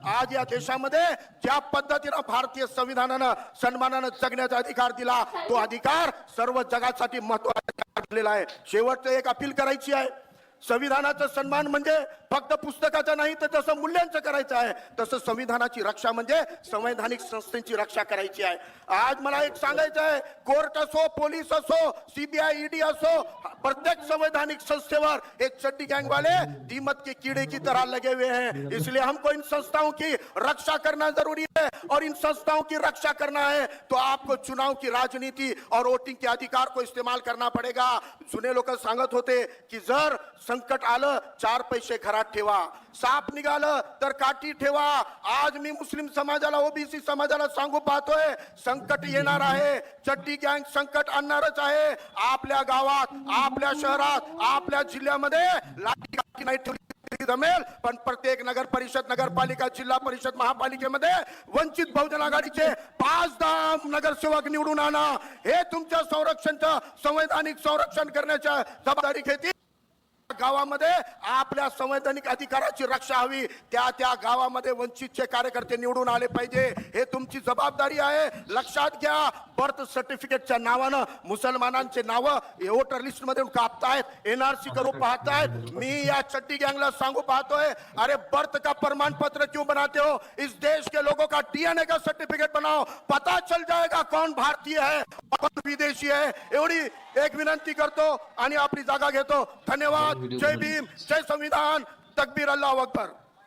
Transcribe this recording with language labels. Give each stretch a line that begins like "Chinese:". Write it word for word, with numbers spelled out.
Marathi: आज या देशामध्ये ज्या पद्धतीनं भारतीय संविधानानं सन्मानानं जगण्याचा अधिकार दिला, तो अधिकार सर्व जगासाठी महत्वाचा ठरलेला आहे. शेवटचं एक अपील करायची आहे. संविधानाचा सन्मान म्हणजे फक्त पुस्तकाचा नाही तर जसं मूल्यांचं करायचं आहे, तसं संविधानाची रक्षा म्हणजे संवैधानिक संस्थेची रक्षा करायची आहे. आज मला एक सांगायचं आहे, कोर्ट असो, पोलीस असो, सीबीआय ईडी असो, प्रत्येक संवैधानिक संस्थेवर एक चड्डी गँगवाले
Hindi: दीमक के कीड़े की तरह लगे हुए हैं. इसलिए हमको इन संस्थाओं की रक्षा करना जरूरी है और इन संस्थाओं की रक्षा करना है तो आपको चुनाव की राजनीति और वोटिंग के अधिकार को इस्तेमाल करना पड़ेगा.
Marathi: जुने लोक सांगत होते की जर संकट आलं चार पैसे घरात ठेवा, साप निघालं तर काठी ठेवा. आज मी मुस्लिम समाजाला, ओबीसी समाजाला सांगू पाहतोय, संकट येणार आहे, चड्डी गँग संकट आणणारच आहे. आपल्या गावात, आपल्या शहरात, आपल्या जिल्ह्यामध्ये लाठी काठी नाही ठेवली तरी जमेल, पण प्रत्येक नगर परिषद, नगरपालिका, जिल्हा परिषद, महापालिकेमध्ये वंचित बहुजन आघाडीचे पाच दहा नगरसेवक निवडून आणा. हे तुमच्या संरक्षणचं संवैधानिक संरक्षण करण्याच्या जबाबदारी घेतील. गावामध्ये आपल्या संवैधानिक अधिकाराची रक्षा हवी. त्या त्या गावामध्ये वंचितचे कार्यकर्ते निवडून आले पाहिजे, हे तुमची जबाबदारी आहे. लक्षात घ्या, बर्थ सर्टिफिकेटच्या नावानं मुसलमानांचे नावं वोटर लिस्ट मधून कापतायत, एनआरसी करू पाहतायत. मी या चड्डी गँगला सांगू पाहतोय,
Hindi: अरे बर्थ का प्रमाण पत्र क्यों बनाते हो? इस देश के लोगों का डीएनए का सर्टिफिकेट बनाओ, पता चल जाएगा कौन भारतीय है कौन विदेशी आहे.
Marathi: एवढी एक विनंती करतो आणि आपली जागा घेतो. धन्यवाद. जय भीम, जय संविधान, तकबीर, अल्लाह अकबर.